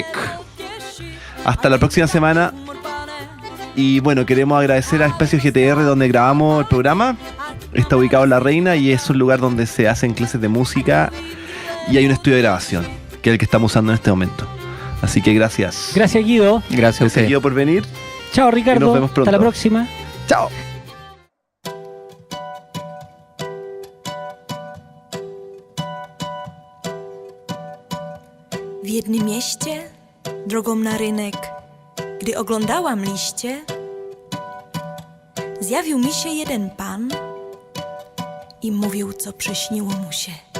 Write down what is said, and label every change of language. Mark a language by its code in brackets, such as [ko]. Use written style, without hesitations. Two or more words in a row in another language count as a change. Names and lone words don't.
[es] Hasta la próxima semana. Y bueno, queremos agradecer a Espacio GTR donde grabamos el programa. Está ubicado en La Reina y es un lugar donde se hacen clases de música y hay un estudio de grabación, que es el que estamos usando en este momento. Así que gracias. Gracias, Guido. Gracias a Gracias, ustedes. Guido, por venir. Chao, Ricardo. Y nos vemos pronto. Hasta la próxima. Chao. [pl] W jednym mieście, drogą na rynek, gdy oglądałam liście, zjawił mi się jeden pan i mówił, co przyśniło mu się.